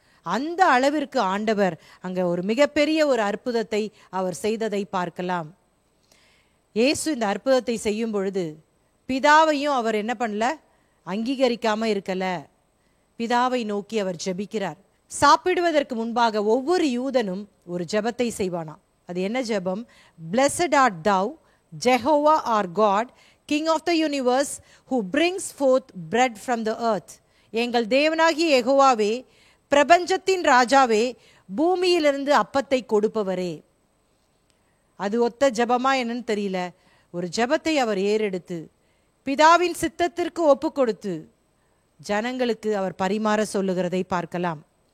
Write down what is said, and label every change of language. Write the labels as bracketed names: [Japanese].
[Tamil] அந்த அளவிற்கு ஆண்டவர் அங்க ஒரு மிகப்பெரிய ஒரு அற்புதத்தை அவர் செய்ததை பார்க்கலாம். இயேசு இந்த அற்புதத்தை செய்யும் பொழுது பிதாவையும் அவர் என்ன பண்ணல, அங்கீகரிக்காம இருக்கல. பிதாவை நோக்கி அவர் ஜெபிக்கிறார். சாப்பிடுவதற்கு முன்பாக ஒவ்வொரு யூதனும் ஒரு ஜெபத்தை செய்வானாம். அது என்ன ஜெபம்? [English] Blessed art thou, Jehovah our God, King of the universe, who brings forth bread from the earth. [Tamil] எங்கள் தேவனாகிய யெகோவாவே, பிரபஞ்சத்தின் ராஜாவே, பூமியிலிருந்து அப்பத்தை கொடுப்பவரே. அது ஒத்த ஜெபமா என்னன்னு தெரியல. ஒரு ஜெபத்தை அவர் ஏறெடுத்து பிதாவின் சித்தத்திற்கு ஒப்பு கொடுத்து ஜனங்களுக்கு அவர் பரிமாற சொல்லுகிறதை பார்க்கலாம்.